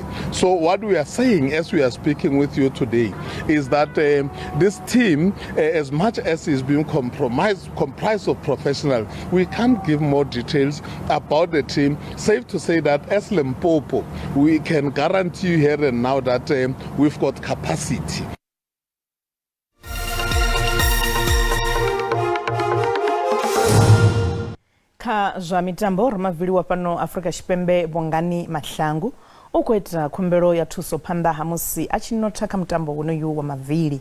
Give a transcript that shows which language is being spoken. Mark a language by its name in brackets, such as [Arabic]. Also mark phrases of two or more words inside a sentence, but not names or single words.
[English] So what we are saying as we are speaking with you today is that this team, as much as is being comprised of professionals, we can't give more details about the team. Safe to say that as Limpopo, we can guarantee you here and now that we've got capacity. [Venda] Kha zwa mitambo ramavhiliwa pano Afrika Tshipembe Bongani Mafhungo ukweta khumbelo ya thuso phanḓa ha musi a tshi notha kha mutambo wonoyu wa mavili.